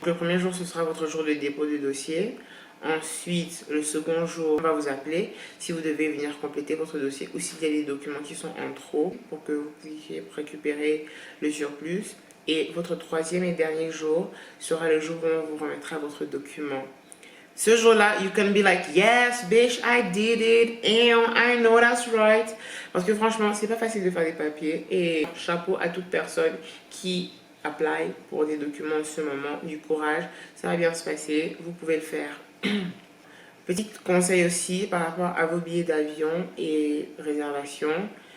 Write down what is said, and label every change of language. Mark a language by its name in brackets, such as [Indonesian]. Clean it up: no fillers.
[French] Le premier jour, ce sera votre jour de dépôt de dossier. Ensuite, le second jour, on va vous appeler si vous devez venir compléter votre dossier ou s'il y a des documents qui sont en trop pour que vous puissiez récupérer le surplus. Et votre troisième et dernier jour sera le jour où on vous remettra votre document. Ce jour-là, [English] you can be like, yes, bitch, I did it, and I know that's right. [French] Parce que franchement, c'est pas facile de faire des papiers. Et chapeau à toute personne qui apply pour des documents en ce moment. Du courage, ça va bien se passer, vous pouvez le faire. Petit conseil aussi par rapport à vos billets d'avion et réservations.